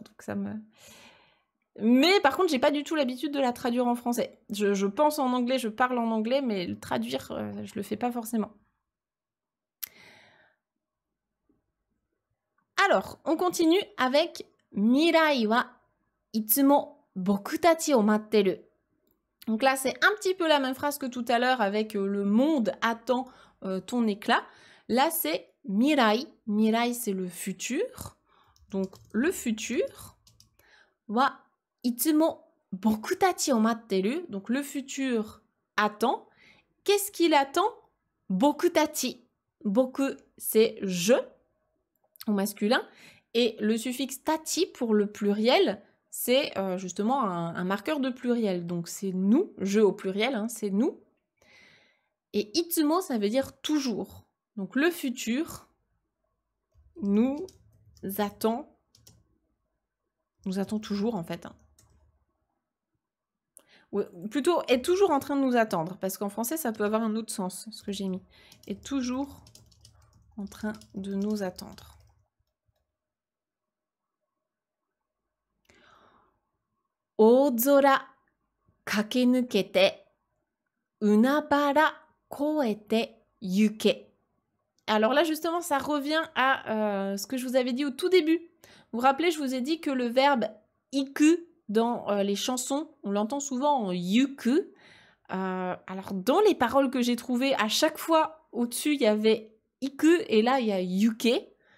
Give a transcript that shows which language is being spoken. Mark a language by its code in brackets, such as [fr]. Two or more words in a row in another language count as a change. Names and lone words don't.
[fr] Donc ça me... Mais par contre, j'ai pas du tout l'habitude de la traduire en français. Je pense en anglais, je parle en anglais, mais le traduire, je le fais pas forcément. Alors, on continue avec [ja] 未来はいつも僕たちを待ってる. [fr] Donc là, c'est un petit peu la même phrase que tout à l'heure avec le monde attend ton éclat. Là, c'est Mirai. Mirai, c'est le futur. Donc, le futur [ja] はいつも僕たちを待ってる. [fr] Donc, le futur attend. Qu'est-ce qu'il attend? [ja] 僕たち. [fr] Boku, c'est je au masculin. Et le suffixe tachi pour le pluriel, c'est justement un marqueur de pluriel. Donc c'est nous, je au pluriel, hein, c'est nous. Et itsumo, ça veut dire toujours. Donc le futur nous attend toujours en fait. Hein. Ou plutôt est toujours en train de nous attendre, parce qu'en français ça peut avoir un autre sens, ce que j'ai mis. Est toujours en train de nous attendre. [ja] 大空駆け抜けて海原越えてゆけ. [fr] Alors là, justement, ça revient à ce que je vous avais dit au tout début. Vous vous rappelez, je vous ai dit que le verbe iku dans les chansons, on l'entend souvent en yuku. Alors, dans les paroles que j'ai trouvées, à chaque fois, au-dessus, il y avait iku et là, il y a yuke.